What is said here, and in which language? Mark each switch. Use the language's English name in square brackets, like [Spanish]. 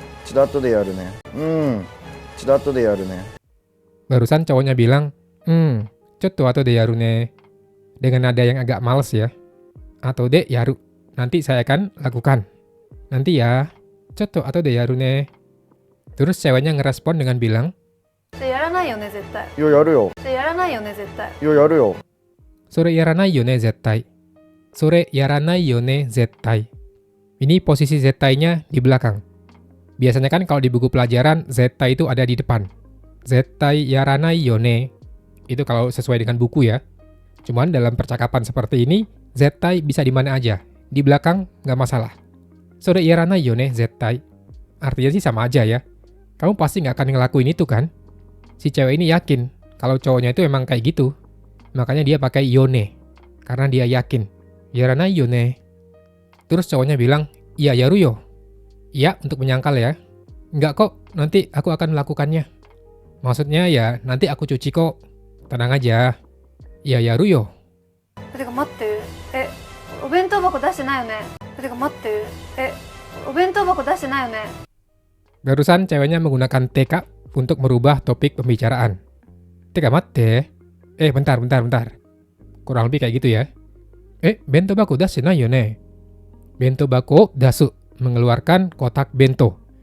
[Japanese] ちょっと後でやるね。ちょっと後でやるね。 [Indonesian] Barusan cowoknya bilang, [Japanese] cotto atau de yaru ne. [Indonesian] Dengan nada yang agak males ya. [Japanese] Atau de yaru, [Indonesian] nanti saya akan lakukan. Nanti ya, [Japanese] cotto atau de yaru ne. [Indonesian] Terus ceweknya ngerespon dengan bilang, [Japanese] それやらないよね絶対。いや、やるよ。それやらないよね絶対。いや、やるよ。 Sore yaranai yo ne zettai. Sore yaranai yo ne zettai. [Indonesian] Ini posisi zettai-nya di belakang. Biasanya kan kalau di buku pelajaran, zettai itu ada di depan. [Japanese] Zettai yaranai yone. [Indonesian] Itu kalau sesuai dengan buku ya. Cuman dalam percakapan seperti ini, zettai bisa di mana aja. Di belakang nggak masalah. [Japanese] Sore yaranai yone zettai. [Indonesian] Artinya sih sama aja ya. Kamu pasti nggak akan ngelakuin itu kan? Si cewek ini yakin kalau cowoknya itu emang kayak gitu. Makanya dia pakai yone. Karena dia yakin. [Japanese] Yaranai yone. [Indonesian] Terus cowoknya bilang, [Japanese] iya yaru yo. [Indonesian] Iya untuk menyangkal ya. Enggak kok, nanti aku akan melakukannya. Maksudnya ya nanti aku cuci kok. Tenang aja. [Japanese] Iya yaru yo. てか待って、お弁当箱出してないよね。てか待って、お弁当箱出してないよね。 [Indonesian] Barusan ceweknya menggunakan teka untuk merubah topik pembicaraan. [Japanese] Teka matte. [Indonesian] Bentar. Kurang lebih kayak gitu ya. [Japanese] bento bako dasu nai yo ne? Bento bako dasu, [Indonesian] mengeluarkan kotak bento.